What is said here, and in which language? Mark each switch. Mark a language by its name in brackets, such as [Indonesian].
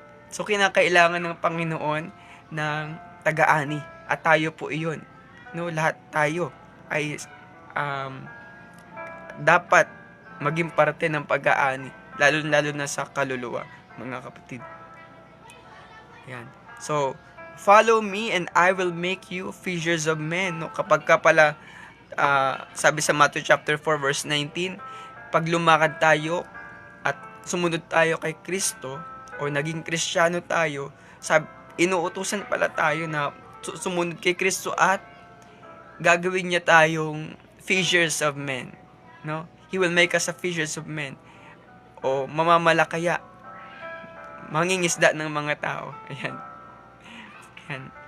[Filipino] So, kinakailangan ng Panginoon ng taga-ani. At tayo po iyon. No, lahat tayo ay dapat maging parte ng pag-aani. Lalo na sa kaluluwa, mga kapatid. Yan. [English] So, follow me and I will make you fishers of men. [Filipino] No, kapag ka pala, sabi sa Matthew chapter 4 verse 19, pag lumakad tayo at sumunod tayo kay Kristo, o naging Kristiyano tayo, inuutusan pala tayo na sumunod kay Kristo at gagawin niya tayong [English] fishers of men. [Filipino] No? [English] He will make us a fishers of men. [Filipino] O mamamalakaya, mangingisda ng mga tao. Ayan. Ayan.